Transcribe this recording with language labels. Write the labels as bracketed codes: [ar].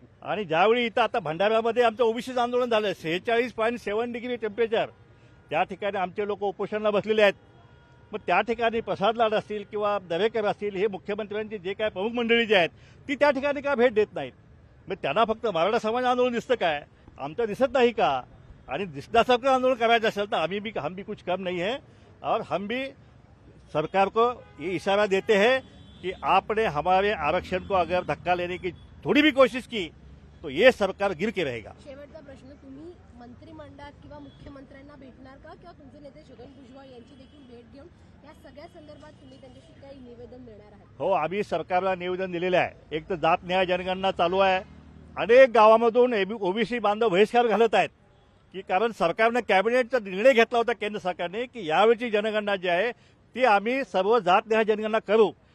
[mr] आणि ज्यावेळी इथं आता भंडाऱ्यामध्ये आमचं ओबीसीचं आंदोलन झालं, 46.7 डिग्री टेम्परेचर, त्या ठिकाणी आमचे लोक उपोषणाला बसलेले आहेत. मग त्या ठिकाणी प्रसाद लाड असतील किंवा दरेकर असतील, हे मुख्यमंत्र्यांची जे काय प्रमुख मंडळी जी आहेत ती त्या ठिकाणी का भेट देत नाहीत? मग त्यांना फक्त मराठा समाज आंदोलन दिसतं काय? आमचं दिसत नाही का? आणि दिसण्यासारखं आंदोलन करायचं असेल तर [hi] हम भी कुछ कम नहीं है. और हम भी सरकार को ये इशारा देते हैं कि आपने हमारे आरक्षण को अगर धक्का लेने की थोड़ी भी कोशिश की तो ये सरकार गिर के रहेगा. [mr] शेवटचा प्रश्न, तुम्ही मंत्रिमंडळात किंवा मुख्यमंत्र्यांना भेटणार का, किंवा तुमचे नेते छगन भुजबळ यांची देखील भेट घेऊन या सगळ्या संदर्भात तुम्ही त्यांच्याशी काही निवेदन देणार आहात? हो, आम्ही सरकारला निवेदन दिलेलं आहे. एक तर जात न्याय जनगणना चालू आहे. अनेक गावामधून ओबीसी बांधव बहिष्कार घालत आहेत की कारण सरकारनं कॅबिनेटचा निर्णय घेतला होता केंद्र सरकारने की यावेळची जनगणना जी आहे ती आम्ही सर्व जात न्याय जनगणना करू.